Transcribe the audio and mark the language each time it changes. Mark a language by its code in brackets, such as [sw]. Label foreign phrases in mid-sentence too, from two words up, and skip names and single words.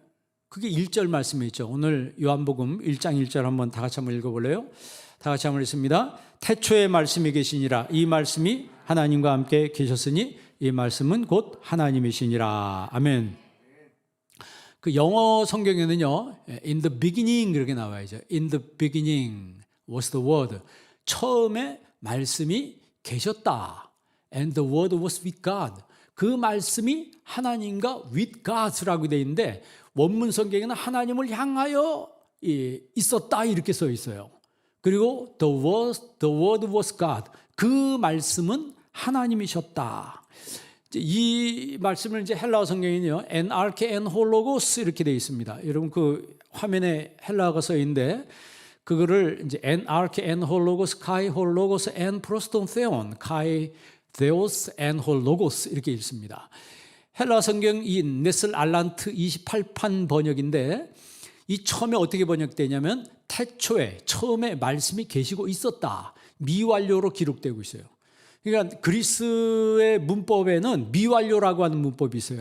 [ko] 그게 1절 말씀에 있죠. 오늘 요한복음 1장 1절 한번 다 같이 한번 읽어볼래요? 다 같이 한번 읽습니다. 태초에 말씀이 계시니라. 이 말씀이 하나님과 함께 계셨으니 이 말씀은 곧 하나님이시니라. 아멘. 그 영어 성경에는요, [en] in the beginning 그렇게 나와야죠. In the beginning was the word. [ko] 처음에 말씀이 계셨다. [en] And the word was with God. [ko] 그 말씀이 하나님과 [en] with God [ko] 라고 되어 있는데 원문 성경에는 하나님을 향하여 있었다 이렇게 써 있어요. [en] 그리고 the word was God. [ko] 그 말씀은 하나님이셨다. 이 말씀을 이제 헬라어 성경에는요, [el] ἐν ἀρχῇ ἦν ὁ λόγος 이렇게 되어 있습니다. [ko] 여러분 그 화면에 헬라어가 써 있는데 그거를 이제 [el] ἐν ἀρχῇ ἦν ὁ λόγος καὶ ὁ λόγος ἦν πρὸς τὸν θεόν καὶ θεὸς ἦν ὁ λόγος [ko] 이렇게 읽습니다. 헬라어 성경 이 네슬 알란트 28판 번역인데 이 처음에 어떻게 번역되냐면 태초에 처음에 말씀이 계시고 있었다. 미완료로 기록되고 있어요. 그러니까 그리스의 문법에는 미완료라고 하는 문법이 있어요.